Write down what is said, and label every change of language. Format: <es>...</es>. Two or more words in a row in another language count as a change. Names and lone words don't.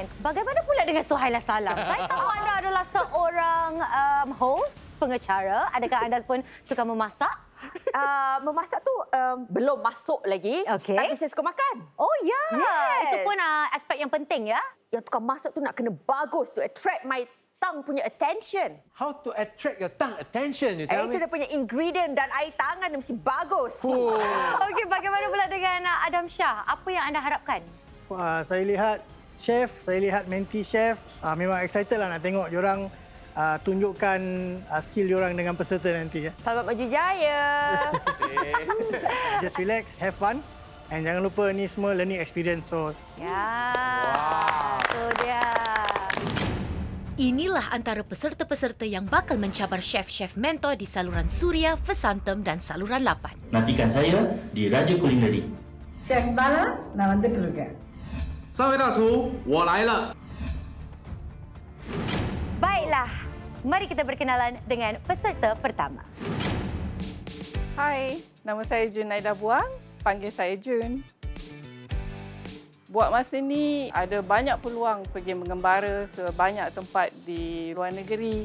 <ms>Bagaimana pula dengan Suhaila Salam? Saya tahu anda adalah seorang host, pengacara. Adakah anda pun suka memasak? Memasak tu belum masuk lagi. Okey. Tapi saya suka makan. Oh ya, Yes. itu pun aspek yang penting ya. Yang tukang masak tu nak kena bagus</ms> <en>to attract my tongue</en> <ms>punya attention.</ms> <en>How to attract your tongue attention? You tell</en> <ms>Itu</ms> <en>me.</en> <ms>dia punya ingredient dan air tangan dia mesti bagus. Okey, bagaimana pula dengan Adam Shah? Apa yang anda harapkan? Saya lihat chef, saya lihat menti chef. Memang excited lah nak tengok diorang tunjukkan skill diorang dengan peserta nanti. Selamat maju jaya.</ms> <en>Just relax, have fun.</en> <ms>And jangan lupa ni semua</ms> <en>learning experience.</en> <ms>So Ya, itu dia. Inilah antara peserta-peserta yang bakal mencabar chef-chef mentor di saluran Suria, Vasantham dan saluran 8. Nantikan saya di Raja Kulineri. Chef Bala,</ms> <ta>நான் வந்துட்டு இருக்கேன்.</ta> <zh>三位大厨，我来了。</zh> <ms>Baiklah, mari kita berkenalan dengan peserta pertama. Hai, nama saya Junaida Buang. Panggil saya Jun. Buat masa ni ada banyak peluang pergi mengembara sebanyak tempat di luar negeri.</ms>